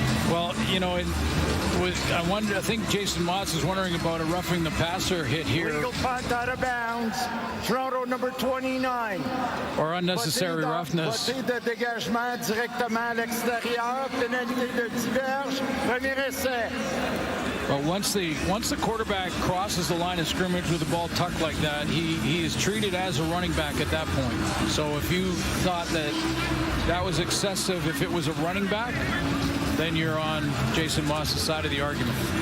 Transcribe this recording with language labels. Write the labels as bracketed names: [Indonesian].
[English] Well, you know, I think Jason Watts is wondering about a roughing the passer hit here. Legal punt out of bounds. Toronto number 29. Or unnecessary roughness. [French] Côté de dégagement directement à l'extérieur. Pénalité de 10 verges. Premier essai. [English] But once the quarterback crosses the line of scrimmage with the ball tucked like that, he is treated as a running back at that point. So if you thought that was excessive if it was a running back, then you're on Jason Moss's side of the argument.